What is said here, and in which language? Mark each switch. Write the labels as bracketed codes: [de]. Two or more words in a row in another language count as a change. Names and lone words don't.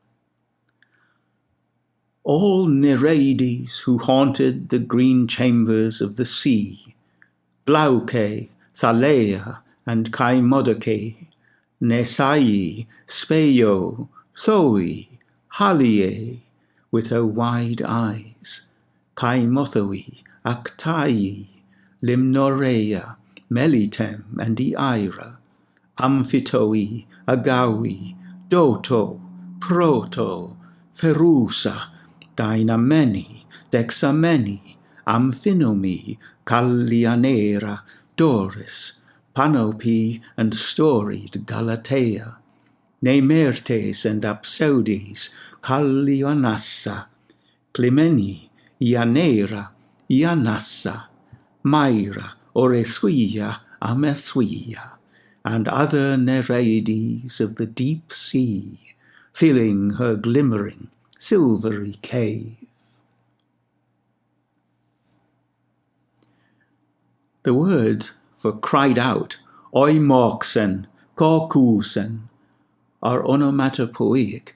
[en] All Nereides who haunted the green chambers of the sea, Glauce, Thaleia, and Caimodoce, Nesai, Speio, Thoe, Haliae, with her wide eyes, Caimothoe, Actae, Limnorea, Melitem, and Eira, Amphitoe, Agawi, Doto, Proto, Ferusa, Dynameni, Dexameni, Amphinomi, Callianera, Doris, Panope and storied Galatea, Nemertes and Apsaudes, Kallionassa, Clymene, Ianera, Ianassa, Myra, Orethuia, Amethuia, and other Nereides of the deep sea, filling her glimmering, silvery cave. The words for cried out, [el] ᾤμωξεν, κώκυσεν, [en] are onomatopoeic.